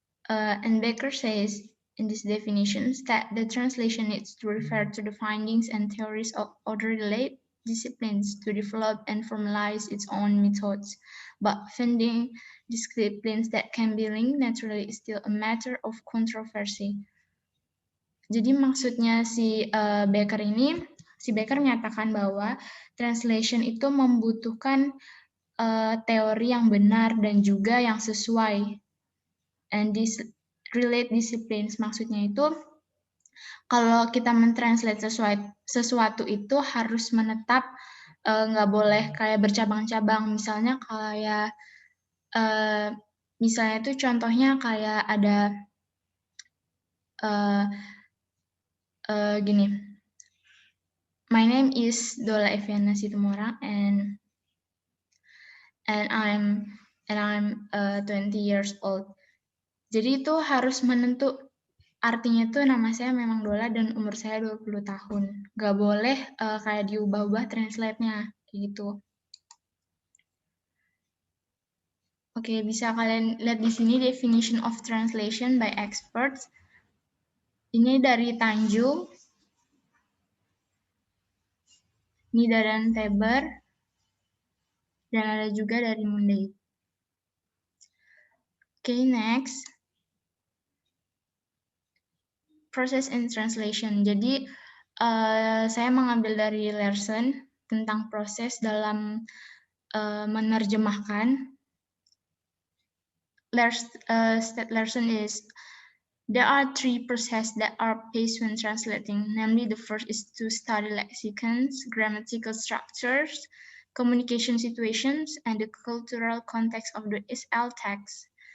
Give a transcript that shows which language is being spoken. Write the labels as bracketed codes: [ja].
[en] And Becker says in this definitions that the translation needs to refer to the findings and theories of other related disciplines to develop and formalize its own methods. But finding disciplines that can be linked naturally is still a matter of controversy. [id] Jadi maksudnya si Becker menyatakan bahwa translation itu membutuhkan teori yang benar dan juga yang sesuai. [en] And this relate disciplines [id] maksudnya itu kalau kita mentranslate sesuatu itu harus menetap, nggak boleh kayak bercabang-cabang. Misalnya kayak misalnya itu contohnya kayak ada gini. [en] My name is Dola Eviana Situmorang and I'm 20 years old. [id] Jadi itu harus artinya tuh nama saya memang Dola dan umur saya 20 tahun. Gak boleh kayak diubah-ubah translate-nya, gitu. Oke, bisa kalian lihat di sini [en] definition of translation by experts. [id] Ini dari Tanjung, Nida dan Teber, dan ada juga dari Mundei. [en] Oke, next. Process in translation. [id] Jadi, saya mengambil dari Larson tentang proses dalam menerjemahkan. [en] Larson is, there are three processes that are faced when translating. Namely, the first is to study lexicons, grammatical structures, communication situations, and the cultural context of the SL text.